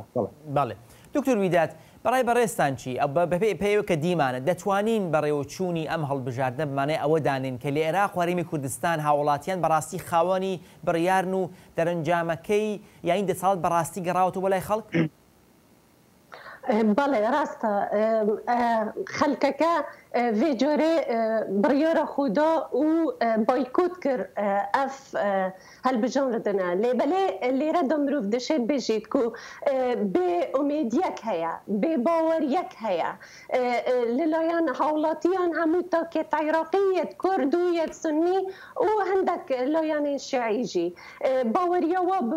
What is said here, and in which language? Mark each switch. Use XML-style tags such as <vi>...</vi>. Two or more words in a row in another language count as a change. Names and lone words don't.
<ckb>بەڵێ دکتۆر ویداد بەڕای بەڕێستان چی پێیوە کە دیمانە دەتوانین بەڕێوەچوونی ئەم هەڵبژاردنە بمانەی ئەوە دانین کە لە عێراق و هەرێمی کوردستان هاوڵاتیان بەڕاستی خاوەنی بڕیارن و دەرەنجامەکەی یاین دەساڵت بەڕاستی گەڕاوەتەوە بۆ لای خەڵک؟ بەڵێ ڕاستە خەڵکەکە</ckb> <ku>vê corê biryara xwe da û boykot kir ev helbijarindine lêbelê lêre de mirov dişê bêjît ku bê umêdiyek heye bê baweriyek heye li layan hawlatiyan hemû takêt Iraqî yek Kurd û yek Sunnî û hindek layanên Şiî jî baweriya we bi</ku>